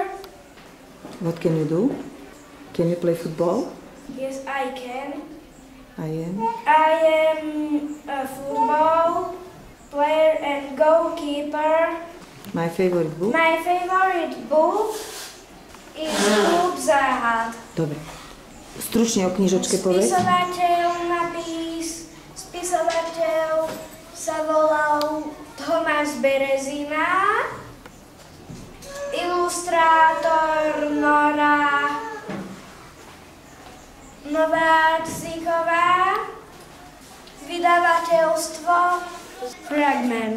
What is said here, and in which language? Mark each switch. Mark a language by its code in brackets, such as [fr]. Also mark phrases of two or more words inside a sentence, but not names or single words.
[en] What can you do? Can you play football? Yes, I can. I am. I am a football player and goalkeeper. My favorite book? My favorite book is Klub Záhad. [sk] Dobre. Stručne o knižočke povedz. Spisovateľ sa volal Tomáš Berezina, ilustrátor Nora Nováčiková, vydavateľstvo Fragment.